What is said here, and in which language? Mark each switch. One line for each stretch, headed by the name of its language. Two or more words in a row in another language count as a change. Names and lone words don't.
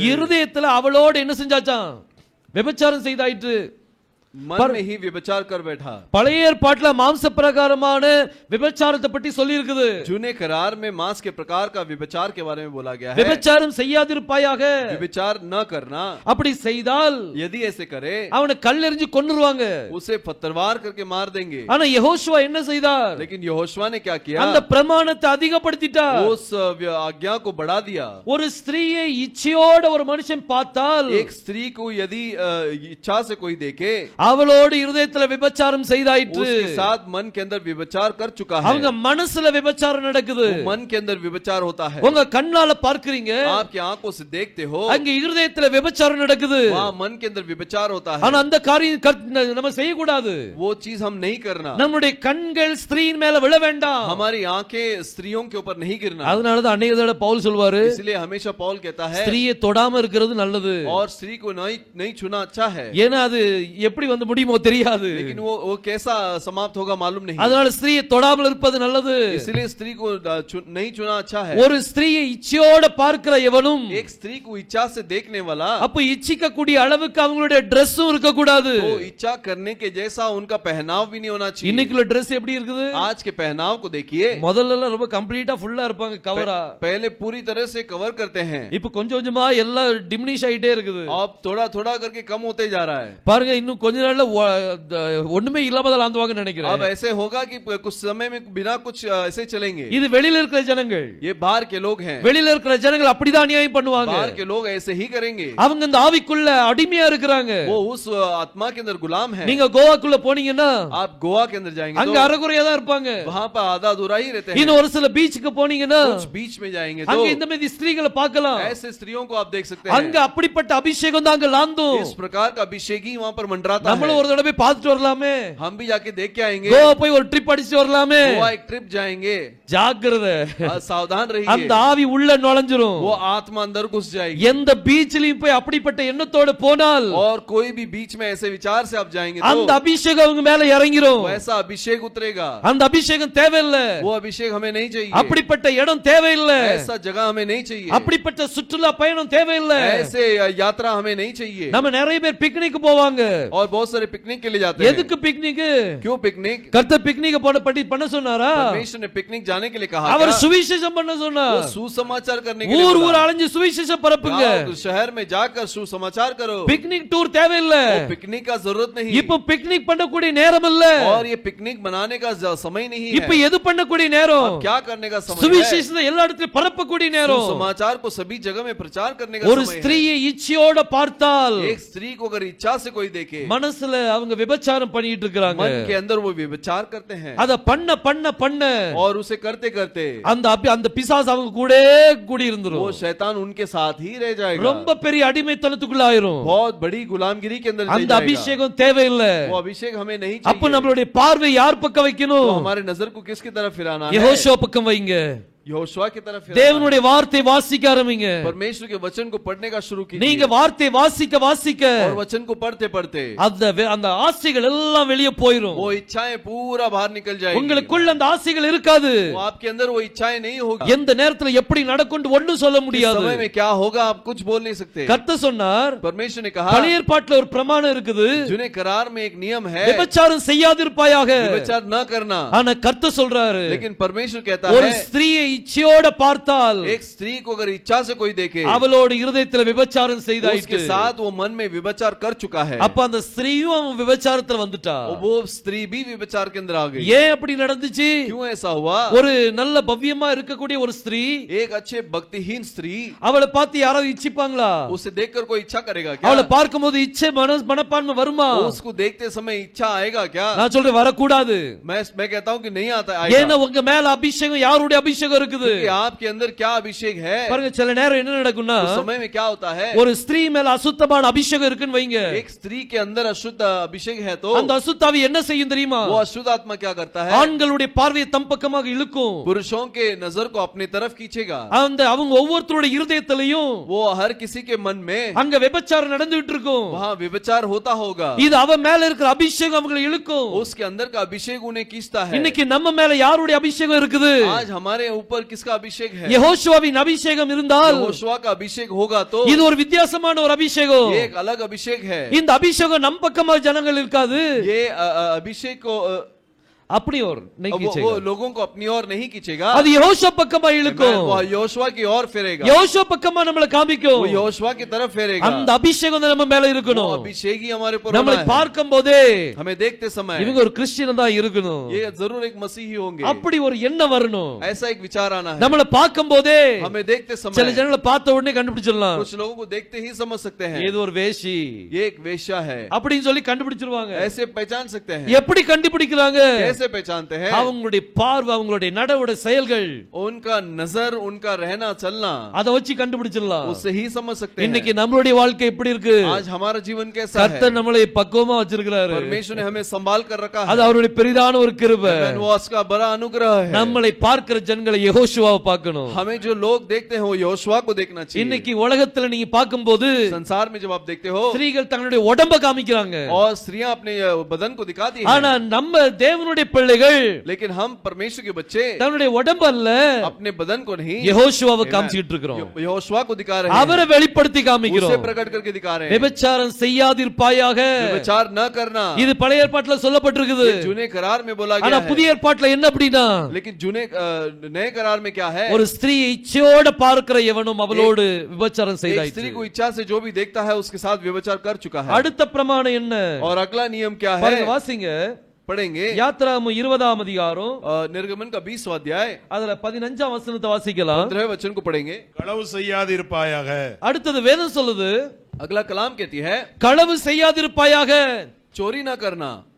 Tamil: இருதயத்துல அவளோடு என்ன செஞ்சாச்சாம்? விபச்சாரம் செய்தாயிற்று.
Hindi: मन में ही व्यभिचार कर बैठा.
Tamil: பழைய ஏற்பாட்டுல மாம்ச பிரகாரமான விபச்சாரத்தை பற்றி சொல்லி இருக்குது.
Hindi: जूने करार में मांस के प्रकार का व्यभिचार के बारे में बोला गया है.
Tamil: விபச்சாரம் செய்யாதிருப்பாயாக.
Hindi: व्यभिचार न करना.
Tamil: அப்படி செய்தால்
Hindi: यदि ऐसे करे
Tamil: அவனை कல்லெறிஞ்சு கொன்னுருவாங்க.
Hindi: उसे पत्थरवार करके मार देंगे.
Tamil: ஆனா யெகோஷுவா என்ன செய்தார்?
Hindi: लेकिन यहोशुआ ने क्या किया?
Tamil: அந்த பிரமாணத்தை அதிகப்படுத்திட்டார்.
Hindi: उस आज्ञा को बढ़ा दिया.
Tamil: ஒரு ஸ்திரியை இச்சையோட ஒரு மனுஷன் பார்த்தால்,
Hindi: एक स्त्री को यदि इच्छा से कोई देखे,
Tamil: அவளோடு இருதயத்துல விபச்சாரம் செய்தாயிற்று.
Hindi: उसके साथ मन के अंदर व्यभिचार कर चुका है.
Tamil: அவங்க மனசுல விபச்சாரம் நடக்குது.
Hindi: मन के अंदर व्यभिचार होता है.
Tamil: உங்க கண்ணால பார்க்கறீங்க,
Hindi: आपकी आंखों से देखते हो,
Tamil: அங்க இருதயத்துல விபச்சாரம் நடக்குது.
Hindi: वहां मन के अंदर व्यभिचार होता है.
Tamil: ஆனா அந்த காரியம் நம்ம செய்ய கூடாது.
Hindi: वो चीज हम नहीं करना.
Tamil: நம்முடைய கண்கள் ஸ்திரீயின் மேல விழ வேண்டாம்.
Hindi: हमारी आंखें स्त्रियों के ऊपर नहीं गिरना.
Tamil: அதனால தான் அநேக தடவை பவுல் சொல்வாரு,
Hindi: इसलिए हमेशा पौल कहता है
Tamil: ஸ்திரியை தொடாம இருக்கிறது நல்லது.
Hindi: और स्त्री को नहीं छूना अच्छा है.
Tamil: ஏன்னா அது எப்படி வந்து முடியுமோ தெரியாது.
Hindi: लेकिन वो कैसा समाप्त होगा मालूम नहीं.
Tamil: அதனால ஸ்திரியை தொடாமல் இருப்பது நல்லது.
Hindi: इसलिए स्त्री को नहीं छूना अच्छा है.
Tamil: ஒரு ஸ்திரியை இச்சையோட பார்க்கிற எவனும்,
Hindi: एक स्त्री को इच्छा से देखने वाला,
Tamil: அப்ப இச்சிக்க கூடிய அளவுக்கு அவங்களுடைய Dressம் இருக்க கூடாது.
Hindi: तो इच्छा करने के जैसा उनका पहनाव भी नहीं होना चाहिए.
Tamil: இன்னைக்குள்ள Dress எப்படி இருக்குது?
Hindi: आज के पहनाव को देखिए.
Tamil: முதல்ல எல்லாம் ரொம்ப கம்ப்ளீட்டா ஃபுல்லா இருப்பாங்க, கவரா.
Hindi: पहले पूरी तरह से कवर करते हैं.
Tamil: இப்ப கொஞ்சம் கொஞ்சமா எல்லாம் டிமினிஷ் ஆயிட்டே இருக்குது.
Hindi: अब थोड़ा थोड़ा करके कम होते जा रहा है.
Tamil: பாருங்க, இன்னும் கொஞ்ச நாள்ல ஒண்ணுமே இல்லாம தான் ஆந்துவாங்கன்னு நினைக்கிறேன்.
Hindi: अब ऐसे होगा कि कुछ समय में बिना कुछ ऐसे चलेंगे.
Tamil: இது வெளியில இருக்கிற ஜனங்கள்,
Hindi: ये बाहर के लोग हैं.
Tamil: வெளியில இருக்கிற ஜனங்கள் அப்படிதான் அநியாயம் பண்ணுவாங்க.
Hindi: बाहर के लोग ऐसे ही करेंगे.
Tamil: அவங்க இந்த ஆவிக்குள்ள அடிமையா இருக்கிறாங்க.
Hindi: वो उस आत्मा के अंदर गुलाम है.
Tamil: நீங்க கோவாக்குள்ள போனீங்கன்னா
Hindi: आप गोवा के अंदर जाएंगे
Tamil: அங்க அறகுறையா தான் இருப்பாங்க.
Hindi: वहां पर आधा अधूरा ही रहते हैं.
Tamil: இன்னும் ஒரு சில பீச்சுக்கு போனீங்கன்னா
Hindi: कुछ बीच में जाएंगे
Tamil: அங்க
Hindi: तो
Tamil: இந்த மாதிரி ஸ்திரீகளை பார்க்கலாம்.
Hindi: ऐसे स्त्रियों को आप देख सकते हैं.
Tamil: அங்க அப்படிப்பட்ட அபிஷேகம் தான் அங்க லாந்தும்.
Hindi: इस प्रकार का अभिषेक ही वहां पर मंडराता है.
Tamil: நம்மள ஒரு தடவை பார்த்துட்டு வரலாமே,
Hindi: हम भी जाके देख के आएंगे.
Tamil: கோவா போய் ஒரு ட்ரிப் அடிச்சிட்டு வரலாமே.
Hindi: गोवा एक ट्रिप जाएंगे.
Tamil: ஜாக்கிரதை,
Hindi: सावधान
Tamil: அந்த
Hindi: रहिए.
Tamil: ஆவி உள்ள நுழைஞ்சிரும்.
Hindi: वो आत्मा अंदर घुस जाएगी.
Tamil: எந்த பீச்லயும் போய் அப்படிப்பட்ட எண்ணத்தோட போனால்
Hindi: और कोई भी बीच में ऐसे विचार से आप जाएंगे
Tamil: அந்த
Hindi: तो
Tamil: அபிஷேகம் அவங்க மேல இறங்கிரும்.
Hindi: वैसा अभिषेक उतरेगा.
Tamil: அந்த அபிஷேகம் தேவையில்லை.
Hindi: वो अभिषेक हमें नहीं चाहिए.
Tamil: அப்படிப்பட்ட இடம் தேவையில்லை.
Hindi: ऐसा जगह हमें नहीं चाहिए.
Tamil: அப்படிப்பட்ட சுற்றுலா பயணம் தேவையில்லை.
Hindi: ऐसे यात्रा हमें नहीं चाहिए.
Tamil: நம்ம நிறைய பேர் பிக்னிக் போவாங்க.
Hindi: और बहुत सारे पिकनिक के लिए जाते हैं.
Tamil: எதுக்கு பிக்னிக்?
Hindi: क्यों पिकनिक?
Tamil: கர்த்தர் பிக்னிக் பண்ண சொன்னாரா?
Hindi: परमेश्वर ने पिकनिक जाने के लिए कहा.
Tamil: அவர்
Hindi: क्या?
Tamil: சுவிசேஷம் பண்ண சொன்னார்.
Hindi: वो सुसमाचार करने के लिए
Tamil: ஊர்
Hindi: बोला.
Tamil: ஊர் அலைஞ்சு சுவிசேஷம் பரப்புங்க.
Hindi: गाँव, शहर में जाकर सुसमाचार करो.
Tamil: பிக்னிக் டூர் தேவையில்லை.
Hindi: वो पिकनिक का जरूरत नहीं.
Tamil: இப்போ பிக்னிக் பண்ணக்கூடிய நேரம் இல்ல.
Hindi: और ये पिकनिक मनाने का समय नहीं है.
Tamil: இப்போ எது பண்ணக்கூடிய நேரம்?
Hindi: अब क्या करने का समय है?
Tamil: சுவிசேஷத்தை எல்லா இடத்திலும் பரப்பக்கூடிய நேரம்.
Hindi: सुसमाचार को सभी जगह में प्रचार करने का
Tamil: ஒரு
Hindi: समय है.
Tamil: ஸ்திரியை இச்சையோட பார்த்தால்
Hindi: एक स्त्री को अगर इच्छा से कोई देखे,
Tamil: மனசுல அவங்க விபச்சாரம் பண்ணிட்டு இருக்காங்க.
Hindi: मन के अंदर वो व्यभिचार करते हैं.
Tamil: அத பண்ண பண்ண பண்ண
Hindi: और उसे करते करते
Tamil: அந்த பிசாசு அவங்க கூட கூடி இருந்துரும்.
Hindi: वो शैतान उनके साथ ही रह जाएगा.
Tamil: ரொம்ப பெரிய அடிமைத்தனத்துக்குள்ள ஆயிரும்.
Hindi: बहुत बड़ी गुलामगिरी के अंदर चले
Tamil: அந்த
Hindi: जाएगा.
Tamil: அபிஷேகம் தேவையில்லை.
Hindi: वो अभिषेक हमें नहीं
Tamil: அப்ப
Hindi: चाहिए.
Tamil: நம்மளுடைய பார்வை யார் பக்கம்
Hindi: तो
Tamil: வைக்கணும்?
Hindi: हमारे नजर को किसकी तरफ फिराना है?
Tamil: யெகோஷுவா பக்கம் வைங்க.
Hindi: यहोशुआ की तरफ फिराना है.
Tamil: தேவனுடைய வார்த்தை வாசிக்க ஆரம்பிங்க.
Hindi: परमेश्वर के वचन को पढ़ने का शुरू कीजिए.
Tamil: நீங்க வார்த்தை வாசிக்க வாசிக்க
Hindi: और वचन को पढ़ते पढ़ते
Tamil: அந்த ஆசைகள் எல்லாம் வெளியே போயிரும்.
Hindi: वो इच्छाएं पूरा बाहर निकल जाएगी.
Tamil: உங்களுக்குள்ள அந்த ஆசைகள் இருக்காது.
Hindi: वो आपके अंदर वो इच्छाएं नहीं होगी.
Tamil: எந்த நேரத்துல எப்படி நடக்கும்னு ஒண்ணும் சொல்ல
Hindi: इस
Tamil: முடியாது.
Hindi: समय में क्या होगा आप कुछ बोल नहीं सकते.
Tamil: கர்த்தர் சொன்னார்,
Hindi: परमेश्वर ने कहा,
Tamil: பழைய ஏற்பாட்டுல ஒரு பிரமாணம் இருக்குது,
Hindi: जुने करार में एक नियम है,
Tamil: விபச்சாரம் செய்யாதிருப்பாயாக.
Hindi: व्यभिचार न करना.
Tamil: ஆனா கர்த்தர் சொல்றாரு,
Hindi: लेकिन परमेश्वर कहता
Tamil: ஒரு
Hindi: है,
Tamil: ஸ்திரியை இச்சையோட பார்த்தால்
Hindi: एक स्त्री को अगर इच्छा से कोई देखे,
Tamil: அவளோட இருதயத்துல விபச்சாரம்
Hindi: उसके
Tamil: செய்தாயிற்று.
Hindi: साथ वो मन में व्यभिचार कर चुका है.
Tamil: அப்ப அந்த ஸ்திரீயும் அவன் விபச்சாரத்துல வந்துட்டா.
Hindi: वो स्त्री भी व्यभिचार के अंदर आ गई.
Tamil: ஏன் அப்படி நடந்துச்சு?
Hindi: क्यों ऐसा हुआ?
Tamil: ஒரு நல்ல பவ்யமா இருக்கக்கூடிய ஒரு ஸ்திரீ,
Hindi: एक अच्छे भक्तिहीन स्त्री,
Tamil: அவளை பார்த்து யாராவது இச்சிப்பாங்களா?
Hindi: उसे देखकर कोई इच्छा करेगा क्या?
Tamil: அவளை பார்க்கும்போது இச்சை மனப்பான்மை வருமா?
Hindi: उसको देखते समय इच्छा आएगा क्या?
Tamil: நான் சொல்றேன், வரக்கூடாது.
Hindi: मैं कहता हूँ कि नहीं आता
Tamil: ஏன்னா
Hindi: आएगा.
Tamil: உங்க மேல அபிஷேகம், யாருடைய அபிஷேகம் இருக்குது?
Hindi: कि आपके अंदर क्या अभिषेक है?
Tamil: பாருங்க, சில நேரம் என்ன நடக்கும்னா,
Hindi: उस समय में क्या होता है?
Tamil: ஒரு ஸ்திரீ மேல அசுத்தமான அபிஷேகம் இருக்குன்னு வைங்க.
Hindi: एक स्त्री के अंदर अशुद्ध अभिषेक है तो
Tamil: அந்த அசுத்தாவி என்ன செய்யும் தெரியுமா?
Hindi: वो अशुद्ध आत्मा क्या करता है?
Tamil: ஆண்களுடைய பார்வையை தம் பக்கமாக இழுக்கும்.
Hindi: पुरुषों के नजर को अपनी तरफ खींचेगा.
Tamil: அவங்க ஒவ்வொருத்தருடைய இருதயத்திலையும்
Hindi: वो हर किसी के मन में
Tamil: அங்க விபச்சாரம் நடந்துட்டு இருக்கும்.
Hindi: वहाँ व्यभिचार होता होगा.
Tamil: இது அவ மேல இருக்கிற அபிஷேகம் அவங்களை இழுக்கும்.
Hindi: उसके अंदर का अभिषेक उन्हें खींचता है.
Tamil: இன்னைக்கு நம்ம மேல யாருடைய அபிஷேகம் இருக்குது?
Hindi: आज हमारे ऊपर किसका अभिषेक है?
Tamil: யெகோஷுவாவின் அபிஷேகம் இருந்தால்,
Hindi: यहोशुआ का अभिषेक होगा तो
Tamil: இது ஒரு வித்தியாசமான ஒரு அபிஷேகம்.
Hindi: ये एक अलग अभिषेक है.
Tamil: இந்த அபிஷேகம் நம் பக்கமா ஜனங்கள் இருக்காது.
Hindi: ये अभिषेक को अपनी ओर नहीं वो खींचेगा, लोगों को अपनी ओर नहीं खींचेगा,
Tamil: அது யோசுவா பக்கமா இழுக்கும்,
Hindi: वो योशुआ की ओर फेरेगा,
Tamil: யோசுவா பக்கமா நம்மள காமிக்கும்,
Hindi: वो योशुआ की तरफ फेरेगा।
Tamil: அந்த அபிஷேகம் நம்ம மேல இருக்கணும்,
Hindi: अभिषेक ही हमारे ऊपर
Tamil: நம்மளை
Hindi: होना है।
Tamil: பார்க்கும்போதே
Hindi: हमें देखते समय
Tamil: இவங்க ஒரு கிறிஸ்டியன் தான் இருக்கணும்,
Hindi: ये जरूर एक मसीही होंगे,
Tamil: அப்படி ஒரு எண்ணம் வரணும்,
Hindi: ऐसा एक विचार आना है।
Tamil: நம்மள பார்க்கும்போதே
Hindi: हमें देखते
Tamil: சில
Hindi: समय
Tamil: ஜனங்களை பார்த்த உடனே கண்டுபிடிச்சிடலாம்,
Hindi: कुछ लोगों को देखते ही समझ सकते हैं
Tamil: இது ஒரு வேஷி
Hindi: ये एक वेश्या है,
Tamil: அப்படின்னு சொல்லி கண்டுபிடிச்சிருவாங்க।
Hindi: ऐसे पहचान सकते हैं।
Tamil: எப்படி கண்டுபிடிக்கிறாங்க?
Hindi: कैसे पहचानते हैं?
Tamil: அவங்களுடைய பார்வை, அவங்களுடைய நடவடிக்கை, செயல்கள்,
Hindi: उनका नजर, उनका रहना चलना,
Tamil: அதை வச்சு கண்டுபிடிச்சிடலாம்।
Hindi: उससे ही समझ सकते हैं।
Tamil: இன்னைக்கு நம்மளுடைய வாழ்க்கை எப்படி இருக்கு?
Hindi: आज हमारा जीवन कैसा है?
Tamil: கர்த்தர் நம்மளை பக்குவமா வச்சிருக்கிறாரு,
Hindi: परमेश्वर ने हमें संभाल कर रखा है,
Tamil: அது அவருடைய பெரிதான ஒரு கிருபை।
Hindi: वो उसका बड़ा अनुग्रह है।
Tamil: நம்மளை பார்க்கிற ஜனங்களை யெகோஷுவாவை பார்க்கணும்।
Hindi: हमें जो लोग देखते हैं वो योशुआ को देखना चाहिए।
Tamil: இன்னைக்கு உலகத்துல நீங்க பார்க்கும்போது
Hindi: संसार में जब आप देखते हो
Tamil: ஸ்திரீகள் தங்களுடைய உடம்ப காமிக்கிறாங்க,
Hindi: और स्त्रियां अपने बदन को दिखाती हैं,
Tamil: ஆனா நம்ம தேவனுடைய பிள்ளைகள்
Hindi: लेकिन हम परमेश्वर के बच्चे
Tamil: தன்னுடைய உடம்ப அல்ல,
Hindi: अपने बदन को नहीं
Tamil: யெகோஷுவாவை காமிச்சிட்டு இருக்கிறோம்,
Hindi: योशुआ को दिखा रहे हैं,
Tamil: அவரை வெளிப்படுத்தி
Hindi: उसे
Tamil: காமிக்கிறோம்।
Hindi: प्रकट करके दिखा रहे हैं।
Tamil: விபச்சாரம் செய்யாதிருப்பாயாக,
Hindi: विचार न करना
Tamil: இது பழைய ஏற்பாட்டுல சொல்லப்பட்டிருக்குது,
Hindi: जूने करार में बोला
Tamil: ஆனா
Hindi: गया है,
Tamil: புதிய ஏற்பாட்டுல என்ன அப்படின்னா,
Hindi: लेकिन जूने नए करार में क्या है?
Tamil: ஒரு ஸ்திரீ இச்சையோட பார்க்கிற எவனும் அவளோடு விபச்சாரம்
Hindi: एक
Tamil: செய்தாயிற்று।
Hindi: स्त्री को इच्छा से जो भी देखता है उसके साथ व्यभिचार कर चुका है।
Tamil: அடுத்த பிரமாணம் என்ன?
Hindi: और अगला नियम क्या है?
Tamil: பாருங்க, வாசிங்க,
Hindi: पढ़ेंगे
Tamil: யாத்ராகமம் 20ஆம் அதிகாரம்
Hindi: निर्गमन का 20वां अध्याय,
Tamil: அதுல 15ஆம் வசனத்தை வாசிக்கலாம்।
Hindi: 15वें वचन को पढ़ेंगे।
Tamil: களவு செய்யாதிருப்பாயாக। அடுத்தது வேதம் சொல்லுது,
Hindi: अगला कलाम कहती है
Tamil: களவு செய்யாதிருப்பாயாக।
Hindi: चोरी ना करना।